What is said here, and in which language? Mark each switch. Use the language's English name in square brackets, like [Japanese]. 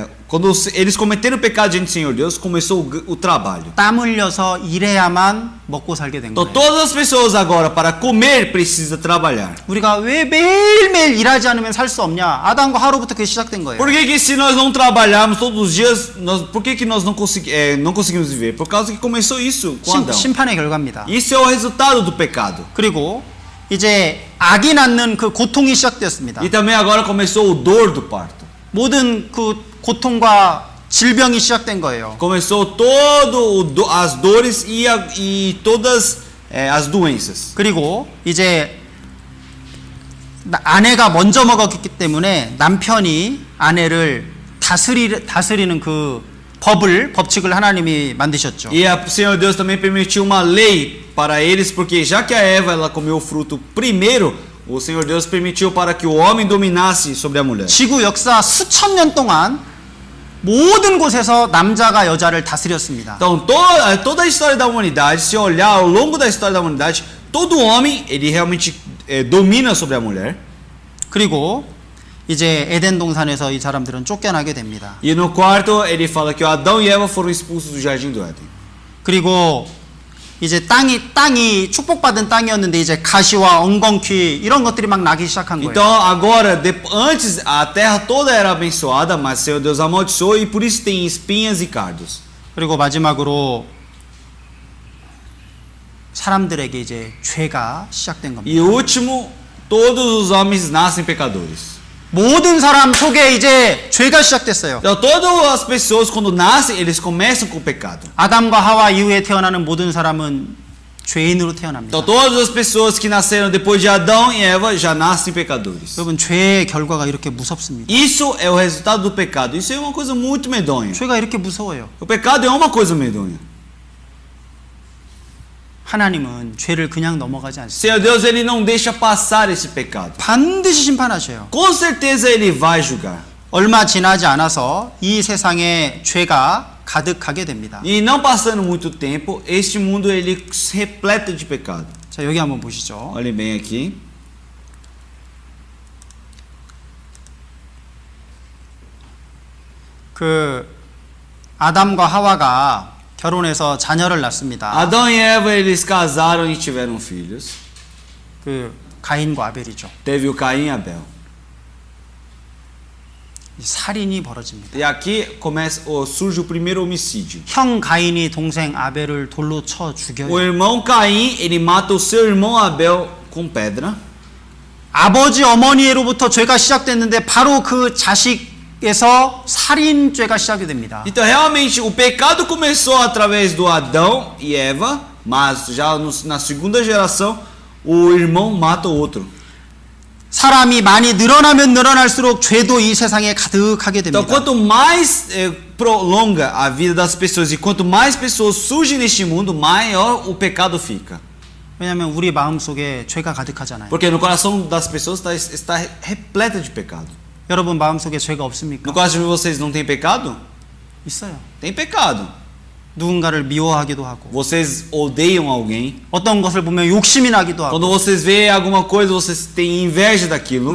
[Portuguese] Quando eles cometeram o pecado diante do Senhor Deus, começou o trabalho. [Korean] 땀 흘려서 일해야만 먹고 살게 된 [Portuguese] Então [Korean] 거예요. [Portuguese] todas as pessoas agora para comer precisa trabalhar. [Korean] 우리가 왜 매일매일 일하지 않으면 살 수 없냐? 아담과 하루부터 그게 시작된 거예요. [Portuguese] Por que se nós não trabalharmos todos os dias, por que nós não conseguimos viver? Por causa que começou isso com Adão. [Korean] 심판의 결과입니다. [Portuguese] Isso é o resultado do pecado. [Korean] 그리고 이제 아기 낳는 그 고통이 시작되었습니다. [Portuguese] E também agora começou o dor do parto. [Korean] 모든 그 고통과 질병이 시작된 거예요. [Portuguese] Começou as dores e todas as doenças. [Korean] 그리고 이제 아내가 먼저 먹었기 때문에 남편이 아내를 다스리는 그 법칙을 하나님이 만드셨죠. [Portuguese] E o Senhor Deus também permitiu uma lei para eles, porque já que a Eva ela comeu o fruto primeiro, o Senhor Deus permitiu para que o homem dominasse sobre a mulher. [Korean] 지구 역사 수천 년 동안 모든 곳에서 남자가 여자를 다스렸습니다. [Portuguese] Então toda a história da humanidade, se olhar ao longo da história da humanidade, todo homem ele realmente domina sobre a mulher. [Korean] 그리고 이제 에덴 동산에서 이 사람들은 쫓겨나게 됩니다. [Portuguese] E no quarto ele fala que Adão e Eva foram expulsos do jardim do Éden. [Korean] 그리고 이제 땅이 축복받은 땅이었는데 이제 가시와 엉겅퀴 이런 것들이 막 나기 시작한 거예요. [Portuguese] Então agora, antes a terra toda era abençoada, mas o Senhor Deus amaldiçoou e por isso tem espinhas e cardos. [Korean] 그리고 마지막으로 사람들에게 이제 죄가 시작된 겁니다. [Portuguese] E último, todos os homens nascem pecadores. [Korean] 모든 사람 속에 이제 죄가 시작됐어요. [Portuguese] Então todas as pessoas quando nascem, eles começam com o pecado. [Korean] 아담과 하와 이후에 태어나는 모든 사람은 죄인으로 태어납니다. [Portuguese] Então todas as pessoas que nasceram depois de Adão e Eva já nascem pecadores. [Korean] 여러분 죄의 결과가 이렇게 무섭습니다. [Portuguese] Isso é o resultado do pecado. Isso é uma coisa muito medonha. [Korean] 죄가 이렇게 무서워요. [Portuguese] O pecado é uma coisa medonha. [Korean] 하나님은 죄를 그냥 넘어가지 않습니다. [Portuguese] Senhor Deus, ele não deixa passar esse pecado. [Korean] 반드시 심판하셔요. [Portuguese] Com certeza ele vai julgar. [Korean] 얼마 지나지 않아서 이 세상에 죄가 가득하게 됩니다. [Portuguese] E não passando muito tempo, este mundo ele se repleta de pecado. [Korean] 자, 여기 한번 보시죠. [Portuguese] Olhem bem aqui. [Korean] 그 아담과 하와가 결혼해서 자녀를 낳습니다. [Portuguese] Adão e Eva eles casaram e tiveram filhos. [Korean] 그 가인과 아벨이죠. [Portuguese] Teve o Caim e Abel. [Korean] 살인이 벌어집니다. [Portuguese] E aqui surge o primeiro homicídio. [Korean] 형 가인이 동생 아벨을 돌로 쳐 죽여요. [Portuguese] O irmão Caim ele mata o seu irmão Abel com pedra. [Korean] 아버지 어머니로부터 죄가 시작됐는데 바로 그 자식에서 살인죄가 시작이 됩니다. [Portuguese] Então realmente o pecado começou através do Adão e Eva, mas já na segunda geração o irmão mata o outro. [Korean] 사람이 많이 늘어나면 늘어날수록 죄도 이 세상에 가득하게 됩니다. [Portuguese] Então quanto mais prolonga a vida das pessoas e quanto mais pessoas surgem neste mundo, maior o pecado fica. [Korean] 왜냐하면 우리 마음속에 죄가 가득하잖아요. [Portuguese] Porque no coração das pessoas está repleta de pecado. [Korean] 여러분 마음속에 죄가 없습니까? [Portuguese] No coração de vocês não tem pecado? [Korean] 있어요. [Portuguese] Tem pecado. [Korean] 누군가를 미워하기도 하고 [Portuguese] Vocês odeiam alguém. [Korean] 어떤 것을 보면 욕심이 나기도 하고 [Portuguese] Quando vocês veem alguma coisa, vocês têm inveja daquilo.